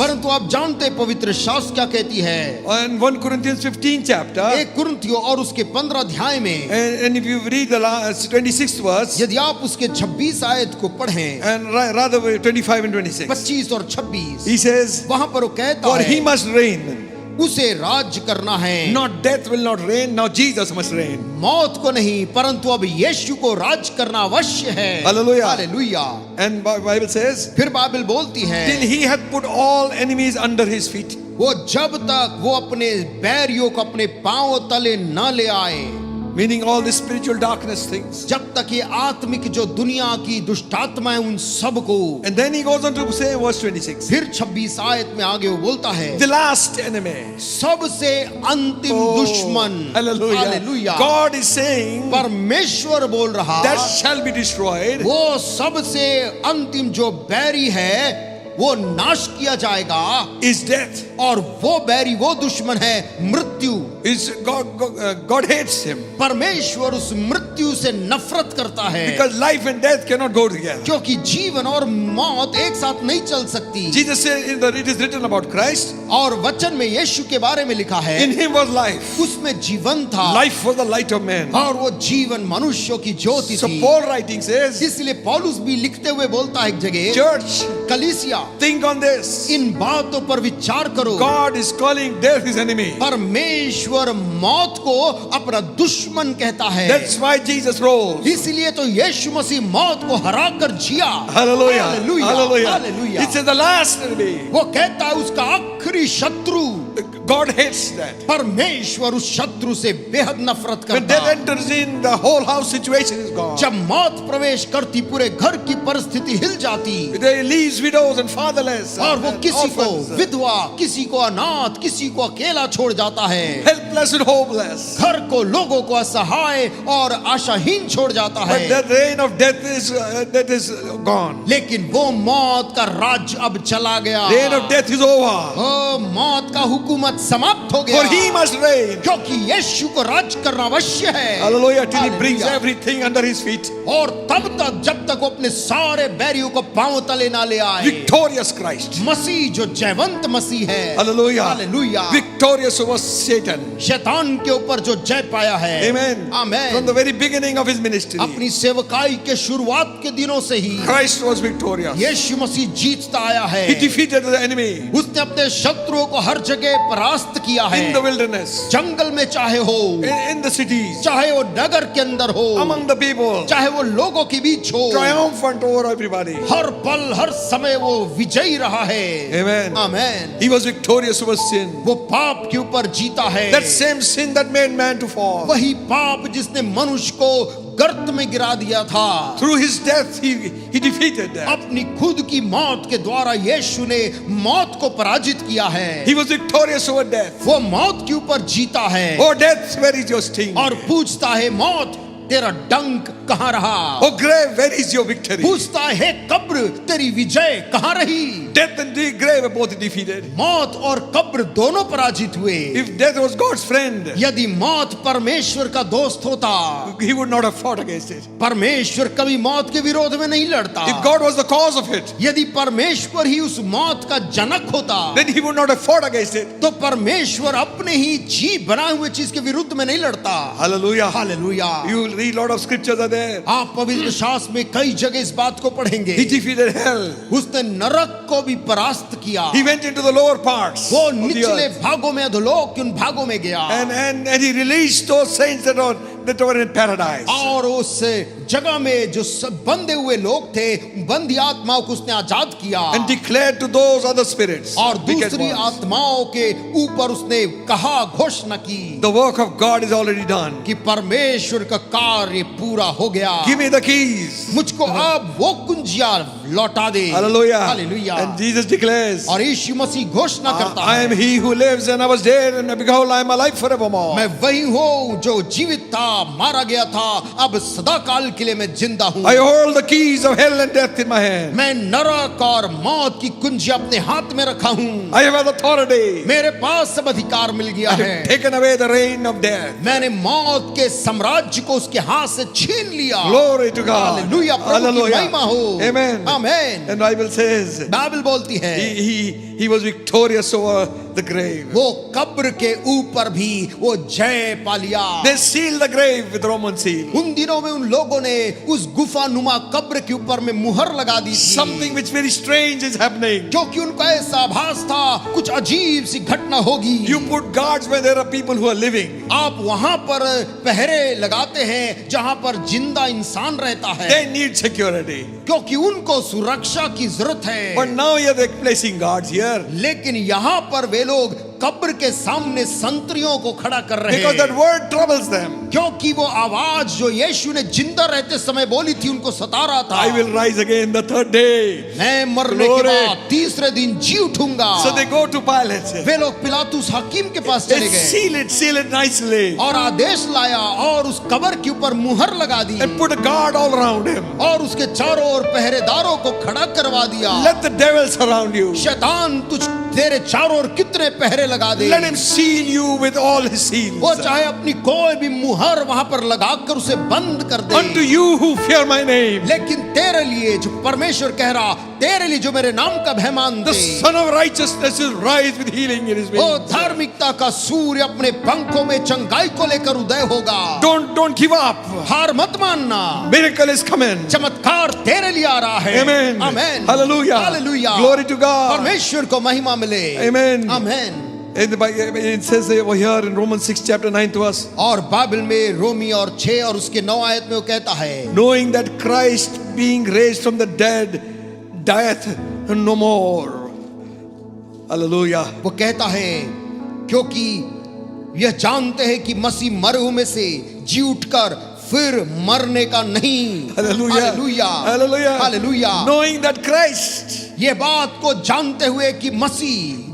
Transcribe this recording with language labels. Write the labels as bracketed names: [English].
[Hindi] परंतु आप जानते हैं पवित्र शास्त्र क्या कहती है। [English] In 1 Corinthians 15 chapter, [Hindi] एक कुरिन्थियों और उसके 15 अध्याय में, [English] and if you read the 26th verse, [Hindi] यदि आप उसके 26 आयत को पढ़ें, [English] and rather 25 and 26, [Hindi] 25 और 26, [English] he says, [Hindi] वहां पर वो कहता [English] for he [Hindi] है [English] must reign. [Hindi] उसे राज करना है। [English] Not death will not reign, now Jesus must reign. [Hindi] मौत को नहीं, परंतु अब यीशु को राज करना अवश्य है। [English] Hallelujah. [Hindi] Hallelujah. [English] And Bible says, [Hindi] फिर बाइबल बोलती है, [English] till he hath put all enemies under his feet. [Hindi] वो जब तक वो अपने बैरियों को अपने पांव तले न ले आए, [English] Meaning all the spiritual darkness things. [Hindi] जब तक ये आत्मिक जो दुनिया की दुष्ट आत्मा है उन सब को। [English] And then he goes on to say verse 26. [Hindi] फिर 26 आयत में आगे वो बोलता है, [English] The last enemy. [Hindi] सबसे अंतिम दुश्मन। [English] Hallelujah. [Hindi] Hallelujah. [English] God is saying [Hindi] परमेश्वर बोल रहा, [English] that shall be destroyed. [Hindi] वो सबसे अंतिम जो बैरी है वो नाश किया जाएगा, [English] Is death. [Hindi] और वो बैरी वो दुश्मन है मृत्यु। [English] Is God hates him. [Hindi] परमेश्वर उस मृत्यु से नफरत करता है, [English] Because life and death cannot go together. [Hindi] क्योंकि जीवन और मौत एक साथ नहीं चल सकती। [English] Jesus said it is written about Christ. [Hindi] और वचन में यीशु के बारे में लिखा है, [English] In him was life. [Hindi] उसमें जीवन था, [English] Life was the light of man. [Hindi] और वो जीवन मनुष्यों की ज्योति [English] So [Hindi] थी। [English] Paul writing says, [Hindi] इसलिए पौलुस भी लिखते हुए बोलता है एक जगह, [English] church, [Hindi] कलीसिया, [English] think on this. [Hindi] इन बातों पर विचार करो। [English] God is calling death his enemy. [Hindi] परमेश्वर मौत को अपना दुश्मन कहता है। [English] That's why Jesus rose. [Hindi] इसलिए तो यीशु मसीह मौत को हरा कर जिया। [English] Hallelujah. [Hindi] Hallelujah, [English] Hallelujah. [Hindi] Hallelujah. [English] It says the last enemy. [Hindi] वो कहता है उसका आखिरी शत्रु। [English] God hates that. [Hindi] परमेश्वर उस शत्रु से बेहद नफरत [English] When [Hindi] करता [English] death [Hindi] है। [English] enters in, the whole house situation is gone. [Hindi] जब मौत प्रवेश करती, पूरे घर की परिस्थिति हिल जाती, [English] They leaves widows and fatherless. [Hindi] और वो [English] and [Hindi] किसी को [English] orphans, [Hindi] विधवा, किसी को अनाथ, किसी को अकेला छोड़ जाता है। [English] helpless and hopeless. [Hindi] घर को, लोगों को असहाय और आशाहीन छोड़ जाता [English] But [Hindi] है। [English] the reign of death is gone. [Hindi] लेकिन वो मौत का राज्य अब चला गया। [English] Reign of death is over. [Hindi] ओ, मौत का हुकूमत समाप्त हो [English] For [Hindi] गया, [English] he must reign. [Hindi] क्योंकि यीशु को राज करना अवश्य है। [English] Hallelujah. Till he brings [Hindi] hallelujah. [English] everything under his feet. [Hindi] और तब तक, जब तक वो अपने सारे बैरियों को पांव तले ना ले आए, [English] Victorious Christ. [Hindi] मसीह जो जयवंत मसीह है, [English] Hallelujah. [Hindi] Hallelujah, [English] Victorious over Satan. [Hindi] शैतान के ऊपर जो जय पाया है। [English] Amen. [Hindi] Amen. [English] From the very beginning of his ministry, [Hindi] अपनी सेवकाई के शुरुआत के दिनों से ही [English] Christ was victorious. [Hindi] यीशु मसीह जीतता आया है। [English] He defeated the enemy [Hindi] उसने अपने शत्रुओं को हर जगह परास्त किया है। [English] in the wilderness, [Hindi] जंगल में चाहे हो, [English] in the cities, [Hindi] चाहे वो नगर के अंदर हो, [English] among the people, [Hindi] चाहे वो लोगों के बीच हो, [English] triumphant over everybody. [Hindi] हर पल हर समय वो विजयी रहा है। [English] Amen. [Hindi] Amen. [English] He was victorious over sin. [Hindi] वो पाप के ऊपर जीता है। [English] That same sin that made man to fall. [Hindi] वही पाप जिसने मनुष्य को गर्त में गिरा दिया था, [English] Through his death, he defeated that. [Hindi] अपनी खुद की मौत के द्वारा यीशु ने मौत को पराजित किया है। [English] He was victorious over death. [Hindi] वो मौत के ऊपर जीता है, [English] Oh death, where is your sting? [Hindi] और पूछता है, मौत तेरा डंक कहाँ रहा? [English] Oh grave, where is your victory? [Hindi] पूछता है, कब्र तेरी विजय कहाँ रही? [English] Death and the grave are both defeated. [Hindi] मौत और कब्र दोनों पराजित हुए। [English] If death was God's friend, [Hindi] यदि मौत परमेश्वर का दोस्त होता, [English] he would not have fought against it. [Hindi] परमेश्वर कभी मौत के विरोध में नहीं लड़ता। [English] If God was the cause of it, [Hindi] यदि परमेश्वर ही उस मौत का जनक होता, [English] then he would not have fought against it. [Hindi] तो परमेश्वर अपने ही जीव बनाए हुए चीज के विरुद्ध में नहीं लड़ता। [English] Hallelujah. [Hindi] Hallelujah. [English] You will read lot of scriptures are there. [Hindi] आप पवित्र शास्त्र में कई जगह इस बात को पढ़ेंगे। [English] He defeated hell. [Hindi] उसने नरक को भी परास्त किया। [English] He went into the lower parts [Hindi] वो [English] of the [Hindi] निचले [English] earth. [Hindi] भागों में, अधोलोक के उन भागों में गया। [English] And he released those saints that are that were in paradise. [Hindi] और उस जगह में जो सब बंधे हुए लोग थे, बंदी आत्माओं को उसने आजाद किया [English] And declared to those other spirits, [Hindi] और [English] wicked [Hindi] दूसरी [English] ones, [Hindi] आत्माओं के ऊपर उसने कहा, घोषणा की [English] the work of God is already done. [Hindi] कि परमेश्वर का कार्य पूरा हो गया। [English] Give me the keys. [Hindi] मुझको अब वो कुंजिया लौटा दे। [English] Hallelujah. [Hindi] Hallelujah. [English] And Jesus declares, [Hindi] और यीशु मसीह घोषणा करता [English] I am [Hindi] है, [English] he who lives and I was dead and behold I am alive forevermore. [Hindi] मैं वही हूँ जो जीवित था, मारा गया था, अब सदा काल के लिए मैं जिंदा हूँ। [English] I hold the keys of hell and death in my hand. [Hindi] मैं नरक और मौत की कुंजी अपने हाथ में रखा हूँ। [English] I have authority. [Hindi] मेरे पास सब अधिकार मिल गया [English] I [Hindi] है। [English] have taken away the reign of death. [Hindi] मैंने मौत के साम्राज्य को उसके हाथ से छीन लिया। [English] Glory to God. [Hindi] हालेलुया, प्रभु की महिमा हो। [English] Amen. [Hindi] Amen. [English] And Bible says [Hindi] Bible बोलती है [English] he was victorious over the grave. [Hindi] वो कब्र के ऊपर भी वो जय पा लिया। [English] They sealed the grave with Roman seal. [Hindi] उन दिनों में उन लोगों ने उस गुफा नुमा कब्र के ऊपर में मुहर लगा दी थी, [English] Something which very strange is happening. [Hindi] क्योंकि उनको ऐसा आभास था कुछ अजीब सी घटना होगी। [English] You put guards where there are people who are living. [Hindi] आप वहां पर पहरे लगाते हैं जहां पर जिंदा इंसान रहता है, [English] They need security. [Hindi] क्योंकि उनको सुरक्षा की जरूरत है। [English] But now you're placing guards here. [Hindi] लेकिन यहाँ पर वे लोग कब्र के सामने संतरियों को खड़ा कर रहे [English] Because that [Hindi] हैं, [English] word troubles them. [Hindi] क्योंकि वो आवाज जो यीशु ने जिंदा रहते समय बोली थी उनको सता रहा था, [English] I will rise again the third day. [Hindi] मैं मरने के [English] Glory. [Hindi] बाद तीसरे दिन जी उठूंगा। [English] So they go to Pilate. [Hindi] वे लोग पिलातुस हकीम के पास [English] They [Hindi] चले गए [English] seal it nicely. [Hindi] और आदेश लाया और उस कब्र के ऊपर मुहर लगा दी [English] And put a guard all around him. [Hindi] और उसके चारों ओर पहरेदारों को खड़ा करवा दिया। [English] Let the devil surround you. [Hindi] शैतान तुझ तेरे चारों ओर कितने पहरे लगा दे, [English] Let him seal you with all his seals. [Hindi] वो चाहे अपनी कोई भी मुहर वहां पर लगाकर उसे बंद कर दे, [English] Unto you who fear my name, [Hindi] लेकिन तेरे लिए जो परमेश्वर कह रहा, तेरे लिए जो मेरे नाम का भय मानते, [English] the Son of Righteousness will rise with healing in his [Hindi] वो [English] wings. [Hindi] धार्मिकता का सूर्य अपने पंखों में चंगाई को लेकर उदय होगा। [English] Don't give up. [Hindi] हार मत मानना, [English] Miracle is coming. [Hindi] चमत्कार तेरे लिए आ रहा है। [English] Amen. [Hindi] Amen. [English] Hallelujah. [Hindi] Hallelujah. [English] Glory to God. [Hindi] परमेश्वर को महिमा मिले। [English] Amen. [Hindi] Amen. [English] It says over here in Romans 6 chapter 9 to us, [Hindi] और बाइबल में रोमी और 6 और उसके 9 आयत में वो कहता है, [English] knowing that Christ being raised from the dead dieth no more. Hallelujah. [Hindi] वो कहता है क्योंकि यह जानते हैं कि मसीह मरे हुए में से जी उठकर फिर मरने का नहीं। [English] Hallelujah. [Hindi] Hallelujah. [English] Hallelujah. [Hindi] Hallelujah. [English] Knowing that Christ [Hindi] ये बात को जानते हुए कि मसीह